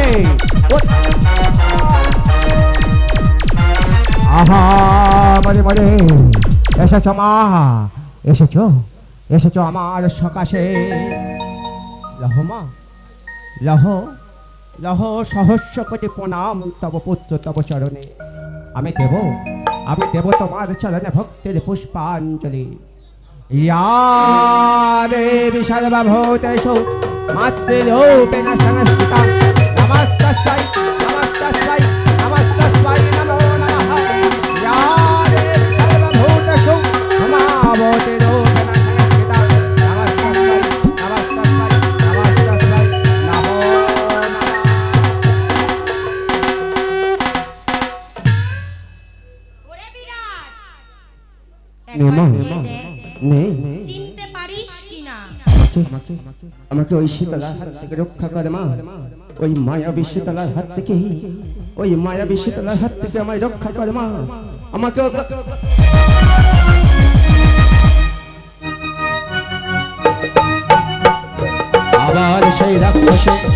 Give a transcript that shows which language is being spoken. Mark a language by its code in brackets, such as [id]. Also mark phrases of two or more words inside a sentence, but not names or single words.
[bn] আহা মরে মরে এসেছ মা, এসেছ আমার সকাশে। লহ মা, লহ লহ সহস্র কোটি প্রণাম তব পুত্র তব চরণে। আমি দেব তোমার চরণে ভক্তির পুষ্পাঞ্জলি। [sa] या देवी सर्वभूतेषु मातृरूपेण संस्थिता नमस्तस्यै नमस्तस्यै नमस्तस्यै नमो नमः। या देवी सर्वभूतेषु मातृरूपेण संस्थिता नमस्तस्यै नमस्तस्यै नमस्तस्यै नमो नमः। [bn] নেই চিনতে পারিস কিনা? আমাকে ওই শীতলার হাত থেকে রক্ষা করে মা, ওই মায়াবী শীতলার হাত থেকে, ওই মায়াবী শীতলার হাত থেকে আমায় রক্ষা করে মা। আমাকে আবার সেই রাক্ষসে